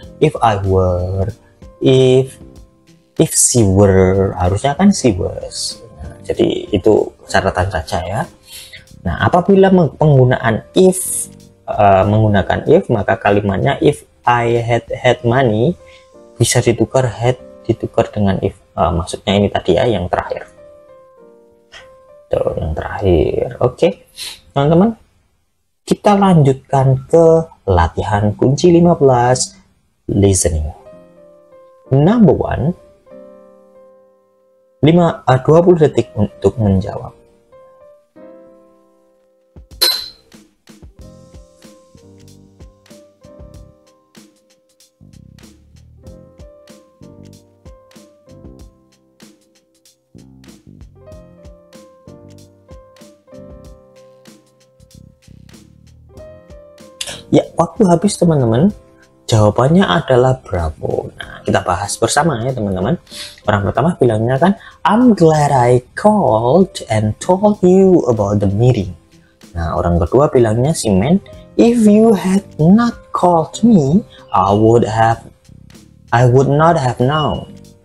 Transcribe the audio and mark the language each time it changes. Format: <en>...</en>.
<en>If I were, if she were,</en> <id>harusnya kan</id> <en>she was.</en> <id>Nah, jadi itu catatan saja ya. Nah apabila penggunaan if menggunakan if, maka kalimatnya</id> <en>if I had money</en> <id>bisa ditukar dengan if. Maksudnya ini tadi ya yang terakhir. Tuh yang terakhir. Oke teman-teman, kita lanjutkan ke latihan kunci 15 listening. Number 1, 20 detik untuk menjawab. Ya, waktu habis teman-teman. Jawabannya adalah bravo. Nah, kita bahas bersama ya teman-teman. Orang pertama bilangnya kan,</id> <en>I'm glad I called and told you about the meeting.</en> <id>Nah, orang kedua bilangnya si</id> <en>man, if you had not called me, I would not have known.</en>